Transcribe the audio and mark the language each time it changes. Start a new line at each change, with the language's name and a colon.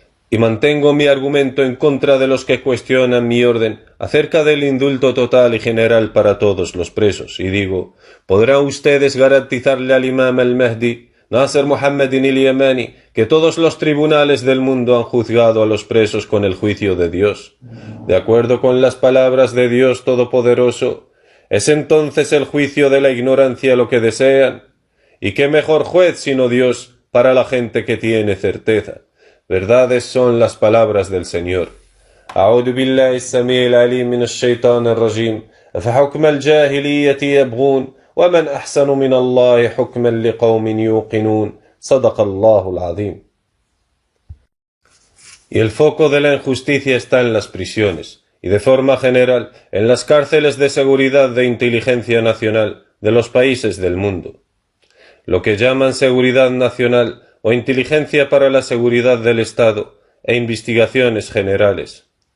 Spanish: Y mantengo mi argumento en contra de los que cuestionan mi orden acerca del indulto total y general para todos los presos, y digo, ¿podrán ustedes garantizarle al imam al-Mahdi, Nasser Muhammadin al-Yamani, que todos los tribunales del mundo han juzgado a los presos con el juicio de Dios, de acuerdo con las palabras de Dios Todopoderoso? ¿Es entonces el juicio de la ignorancia lo que desean? ¿Y qué mejor juez sino Dios para la gente que tiene certeza? Verdades son las palabras del Señor.
Arabic: أعوذ بالله السميع العليم من الشيطان الرجيم أفحكم الجاهلية يبغون ومن أحسن من الله حكما لقوم يوقنون صدق الله العظيم.
Spanish: Y el foco de la injusticia está en las prisiones, y de forma general en las cárceles de seguridad de inteligencia nacional de los países del mundo. Lo que llaman seguridad nacional o inteligencia para la seguridad del Estado e investigaciones generales.